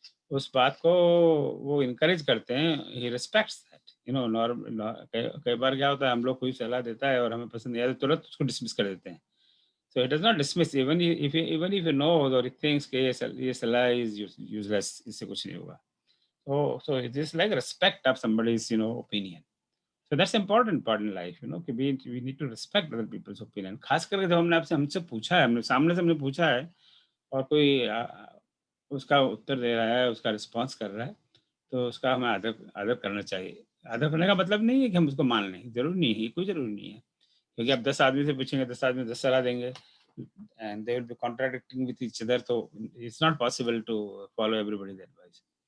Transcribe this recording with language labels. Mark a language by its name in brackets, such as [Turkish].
[Hindi] उस बात को वो इनकरेज करते हैं, [English] ही respects that. You know, [Hindi] कई बार क्या होता है, हम लोग कोई सलाह देता है और हमें पसंद नहीं आता, तुरंत उसको डिसमिस कर देते हैं। [English] So it does not dismiss, even if you know or it thinks [Hindi] कि ये सलाह [English] is useless, [Hindi] इससे कुछ नहीं होगा। [English] So it is like respect of somebody's opinion. So that's important part in life, कि we need to respect other people's opinion। [Hindi] खास करके जब हमसे पूछा है, हमने सामने से हमने पूछा है और कोई उसका उत्तर दे रहा है, उसका रिस्पॉन्स कर रहा है, तो उसका हमें आदर आदर करना चाहिए। आदर करने का मतलब नहीं है कि हम उसको मान लें, जरूरी नहीं है, कोई जरूरी नहीं है, क्योंकि आप 10 आदमी से पूछेंगे, 10 आदमी 10 सलाह देंगे [English] and they will be contradicting with each other, so it's not possible to follow everybody's advice।